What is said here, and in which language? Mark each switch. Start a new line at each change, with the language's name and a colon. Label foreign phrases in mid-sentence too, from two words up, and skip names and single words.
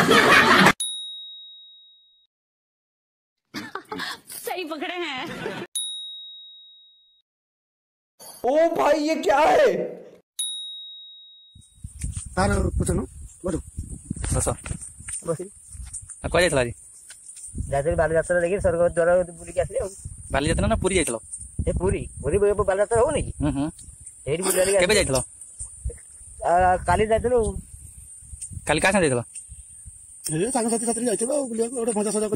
Hindi: सही पकड़े हैं। ओ भाई ये क्या है यार कुछ ना बोलो। बस बस
Odia: କୁଆ ଯାଇଥିଲା ଆଜି? ଯାଇଥିଲି ବାଲିଯାତ୍ରା ଦେଖି ସ୍ୱର୍ଗ ଦ୍ୱାର ବୁଲିକି ଆସିଲି ଆଉ। ବାଲିଯାତ୍ରା ନା ପୁରୀ ଯାଇଥିଲ? ଏ ପୁରୀ ପୁରୀ ବାଲିଯାତ୍ରା ହଉନି କି? ସେଇଠି ବୁଲିକି କେବେ ଯାଇଥିଲ? କାଲି ଯାଇଥିଲୁ। କାଲି କାହା ସାଙ୍ଗେ ଯାଇଥିଲ? ସାଙ୍ଗସାଥି ସାଥିରେ ଯାଇଥିଲ ବୁଲିବାକୁ, ଗୋଟେ ମଜା ସଜା